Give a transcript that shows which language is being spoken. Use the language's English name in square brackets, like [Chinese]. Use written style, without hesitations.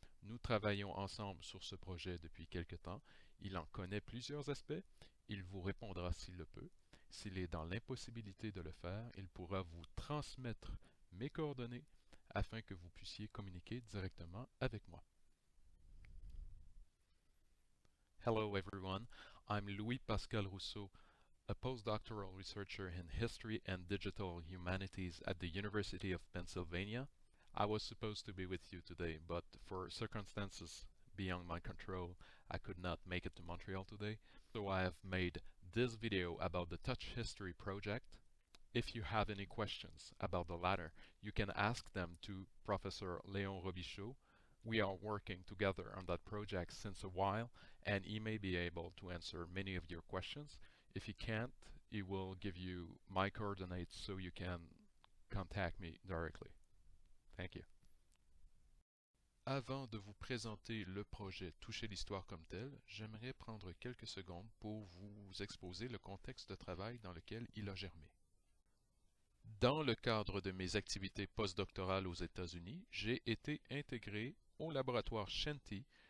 [French] Nous travaillons ensemble sur ce projet depuis quelque temps. Il en connaît plusieurs aspects. Il vous répondra s'il le peut. S'il est dans l'impossibilité de le faire, il pourra vous transmettre mes coordonnées afin que vous puissiez communiquer directement avec moi. [English] Hello everyone, I'm Louis Pascal Rousseau, a postdoctoral researcher in history and digital humanities at the University of Pennsylvania. I was supposed to be with you today, but for circumstances beyond my control, I could not make it to Montreal today. So I have made this video about the Touch History project. If you have any questions about the latter, you can ask them to Professor Léon Robichaud. We are working together on that project since a while, and he may be able to answer many of your questions. If he can't, he will give you my coordinates so you can contact me directly. Thank you. [French] Avant de vous présenter le projet Toucher l'histoire comme tel, j'aimerais prendre quelques secondes pour vous exposer le contexte de travail dans lequel il a germé. Dans le cadre de mes activités postdoctorales aux États-Unis, j'ai été intégré au laboratoire Shenty.